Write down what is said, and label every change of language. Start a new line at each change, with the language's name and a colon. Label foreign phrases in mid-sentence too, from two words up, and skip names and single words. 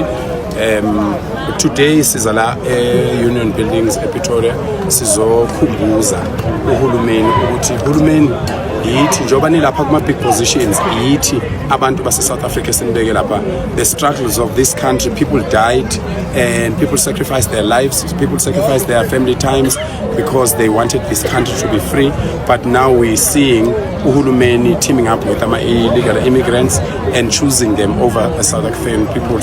Zulu: Today sizala Union Buildings ePretoria sizokhumbuza uhulumeni ukuthi uhulumeni yithi njoba nilapha kuma
English: big positions
Zulu: yithi abantu base South Africa sinibeke lapha.
English: The struggles of this country, people died and people sacrificed their lives, people sacrificed their family times because they wanted this country to be free. But now we're seeing uhulumeni teaming up with illegal immigrants and choosing them over South African people.